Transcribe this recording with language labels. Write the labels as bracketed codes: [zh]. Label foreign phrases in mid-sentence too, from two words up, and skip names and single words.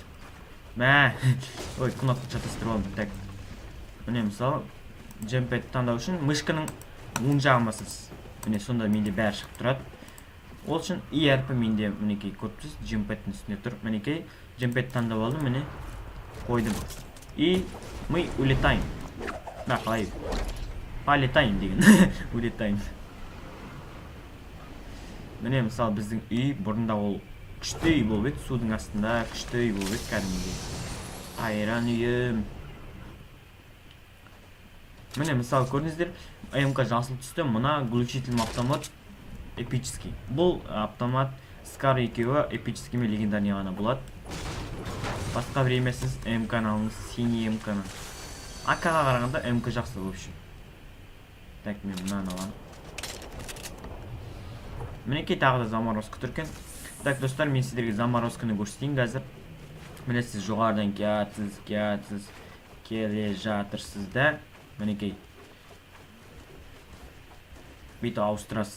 [kk] Мә, ой, кнопка шатастырып алдым. [ru] Так. [kk] Міне мысалы, джемпэдті таңдау үшін мышканың оң жағын басасыз. Міне сонда менде бәрі шығып тұрады. Ол үшін И әрпі менде мінекей көріпсіз, джемпэдтің үстінде тұр. Мінекей джемпэдті таңдап алдым, міне қойдым. [ru] И мы улетаем. [kk] Мә, қалай? [ru] Полетаем деген. Улетаем. [kk] Міне мысалы біздің үй бұрында ол күшті үй болып еді, судың астында күшті үй болып еді кәдімгідей. Айран үйім. Міне мысалы көрдіңіздер, МК жасыл түсті, мына [ru] глушительный автомат эпический. [kk] Бұл автомат Скар екеуі эпический мен легендарный ғана болады. Басқа время сіз МК-ны алыңыз, синий МК-ны. АК-ға қарағанда МК жақсы [ru] в общем. [kk] Так, мен мынаны аламын. Мінекей тағы да заморозка тұр екен. Так, достар, мен сіздерге заморозканы көрсетейін қазір. Міне сіз жоғарыдан келе жатырсыз да. Мінекей. Бүйтіп ауыстырасыз.